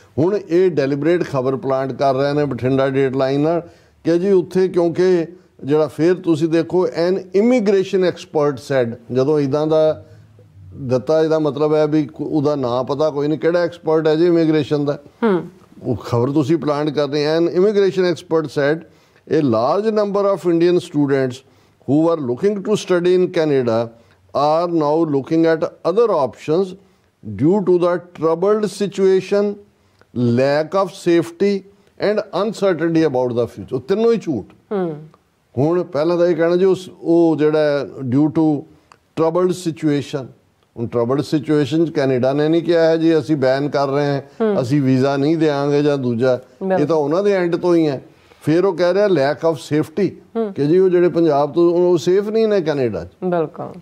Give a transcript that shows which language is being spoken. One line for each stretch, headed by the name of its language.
Punjabi: ਹੁਣ ਇਹ ਡੈਲੀਬਰੇਟ ਖਬਰ ਪਲਾਂਟ ਕਰ ਰਹੇ ਨੇ ਬਠਿੰਡਾ ਡੇਟਲਾਈਨ ਨਾਲ ਕਿ ਜੀ ਉੱਥੇ ਕਿਉਂਕਿ ਜਿਹੜਾ ਫਿਰ ਤੁਸੀਂ ਦੇਖੋ
English: an immigration expert said,
Punjabi: ਜਦੋਂ ਇੱਦਾਂ ਦਾ ਦਿੱਤਾ ਇਹਦਾ ਮਤਲਬ ਹੈ ਵੀ ਉਹਦਾ ਨਾਂ ਪਤਾ ਕੋਈ ਨਹੀਂ ਕਿਹੜਾ ਐਕਸਪਰਟ ਹੈ ਜੀ ਇਮੀਗ੍ਰੇਸ਼ਨ ਦਾ। ਉਹ ਖਬਰ ਤੁਸੀਂ ਪਲਾਂਟ ਕਰ ਰਹੇ
English: An immigration expert said a large number of Indian students who were looking to study in Canada are now looking at other options due to the troubled situation, lack of safety and uncertainty about the future।
Punjabi: ਤਿੰਨੋਂ ਹੀ ਝੂਠ। ਹੁਣ ਪਹਿਲਾਂ ਤਾਂ ਇਹ ਕਹਿਣਾ ਜੀ ਉਹ ਜਿਹੜਾ
English: due to troubled situation,
Punjabi: ਹੁਣ ਟਰਬਲਡ ਸਿਚੁਏਸ਼ਨ 'ਚ ਕੈਨੇਡਾ ਨੇ ਨਹੀਂ ਕਿਹਾ ਹੈ ਜੀ ਅਸੀਂ ਬੈਨ ਕਰ ਰਹੇ ਹਾਂ, ਅਸੀਂ ਵੀਜ਼ਾ ਨਹੀਂ ਦੇਵਾਂਗੇ ਜਾਂ ਦੂਜਾ, ਇਹ ਤਾਂ ਉਹਨਾਂ ਦੇ ਐਂਡ ਤੋਂ ਹੀ ਹੈ। ਫਿਰ ਉਹ ਕਹਿ ਰਿਹਾ
English: lack of safety
Punjabi: ਕਿ ਜੀ ਉਹ ਜਿਹੜੇ ਪੰਜਾਬ ਤੋਂ ਉਹ ਸੇਫ ਨਹੀਂ ਨੇ ਕੈਨੇਡਾ 'ਚ। ਬਿਲਕੁਲ।